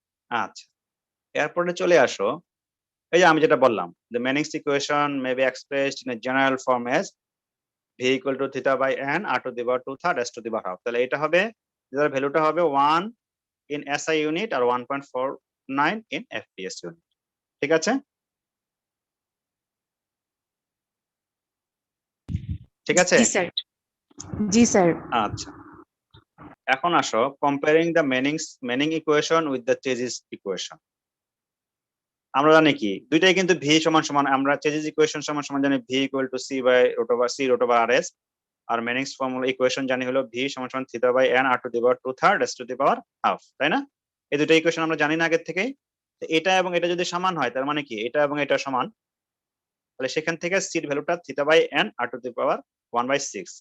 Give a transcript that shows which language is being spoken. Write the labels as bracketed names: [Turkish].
[Bangla] আচ্ছা, এরপরে চলে আসো, এই যে আমি যেটা বললাম, [English] the Manning's equation may be expressed in a general form as v equal to theta by n r to the power 2/3 s to the power half। [Bangla] তাহলে এটা হবে, এটার ভ্যালুটা হবে 1 in SI unit আর 1.49 in FPS unit। ঠিক আছে? ঠিক আছে? জি স্যার। জি স্যার। আচ্ছা, এখন আসো [English] comparing the Manning equation with the Chezy's equation। [Bangla] আমরা জানি কি দুইটাই কিন্তু v সমান সমান, আমরা Chezy's equation সমান সমান জানি [English] v equal to c by root over c root over rs, [Bangla] আর Manning's formula equation জানি হলো v সমান সমান theta by n r to the power 2/3 s to the power half, তাই না? এই দুটো ইকুয়েশন আমরা জানি না আগে থেকেই। তো এটা এবং এটা যদি সমান হয় তার মানে কি এটা এবং এটা সমান, তাহলে সেখান থেকে c এর ভ্যালুটা theta by n r to the power 1/6।